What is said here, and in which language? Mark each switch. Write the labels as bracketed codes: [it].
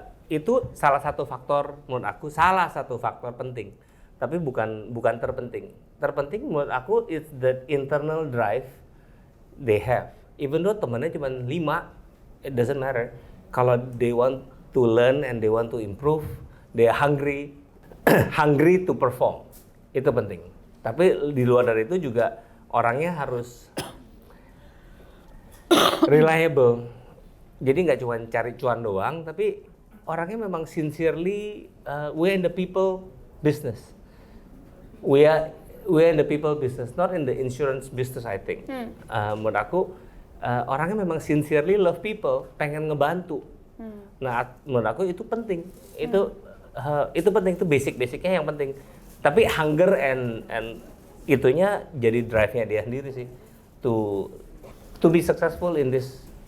[id] Itu salah satu faktor menurut aku, salah satu faktor penting. Tapi bukan terpenting. Terpenting menurut aku [en] it's the internal drive they have. Even though [id] temennya cuma 5, [en] it doesn't matter. [id] Kalau [en] they want to learn and they want to improve, they are hungry to perform. [id] Itu penting. Tapi di luar dari itu juga orangnya harus reliable. Jadi nggak cuma cari cuan doang, tapi orangnya memang [en] sincerely we in the people business. We are in the people business, not in the insurance business, I think. [id] Menurut aku orangnya memang [en] sincerely love people, [id] pengen ngebantu. Nah, menurut aku itu penting. Itu penting, itu basic-basicnya yang penting. Tapi [en] hunger and [id] itunya jadi drive-nya dia sendiri sih. [en] To be successful in this.